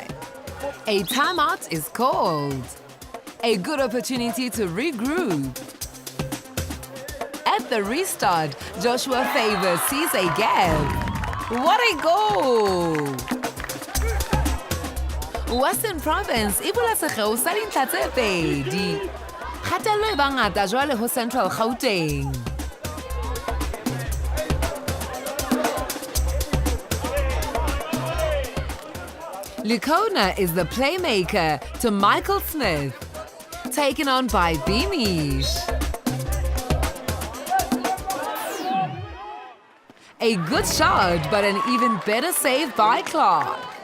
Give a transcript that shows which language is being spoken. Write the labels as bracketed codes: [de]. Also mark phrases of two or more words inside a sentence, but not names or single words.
[en] A timeout is called. A good opportunity to regroup. At the restart, Joshua Favor sees a gap. What a goal! [st] Western Province e bula sekgeo sa dintlha tse pedi. Kgatello e bangata jwale ho Central Gauteng. [en] Lukona is the playmaker to Michael Smith, taken on by Beamish. A good shot, but an even better save by Clark.